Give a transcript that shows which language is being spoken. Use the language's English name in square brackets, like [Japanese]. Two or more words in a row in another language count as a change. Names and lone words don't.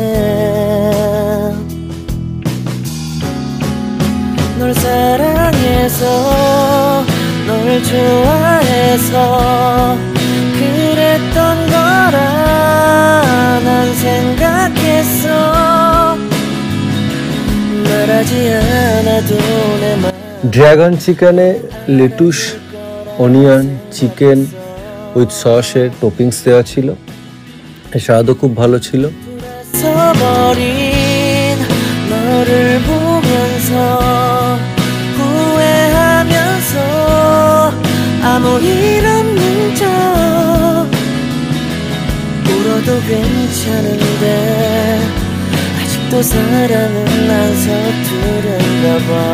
[Korean] 널 사랑해서 널 좋아해서 그랬던 거라 난 생각했어. 말하지 않아도 내 맘 [Bangla] ড্রাগন চিকেনে [English] lettuce, onion, chicken with sauce toppings [Bangla] দেওয়া ছিল, স্বাদও খুব ভালো ছিল। [Korean] 서버린 너를 보면서 후회하면서 아무 일 없는 척 울어도 괜찮은데 아직도 사랑은 난 서투른가 봐.